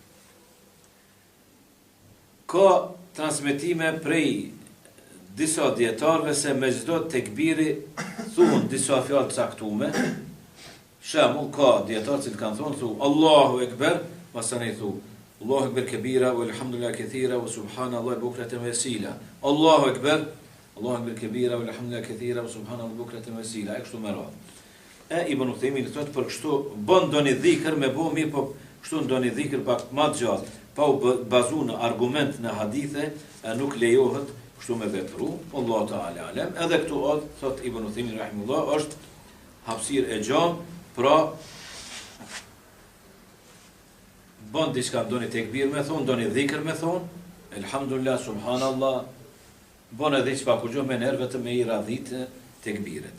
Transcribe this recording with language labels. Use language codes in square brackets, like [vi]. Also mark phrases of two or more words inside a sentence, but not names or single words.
[sq] Ka transmetime prej disa dietarëve se me çdo tekbiri thuhen disa fjalë të caktuara. Shembull, ka dietarë që kanë thonë [ar] الله أكبر, [sq] pastaj thu [ar] الله أكبر كبيرا, والحمد لله كثيرا وسبحان الله بكرة وأصيلا. الله أكبر كبيرا والحمد لله كثيرا وسبحان الله بكرة وأصيلا. [sq] E kështu me radhë. E Ibn Uthaymin thotë për kështu bën doni dhikr me bë mirë, po kështu ndoni dhikr pak më të gjatë, pa u bazuar në argument në hadithe, nuk lejohet kështu me vepru, [ar] الله تعالى أعلم. [sq] Edhe këtu thot Ibn Uthaymin rahimullah, është hapësirë e gjatë, pra bën diçka ndoni tekbir me thon, ndoni dhikr me thon, [ar] الحمد لله، سبحان الله, [sq] bën edhe çka kur gjë me nerv vetëm me i radhit tekbiret.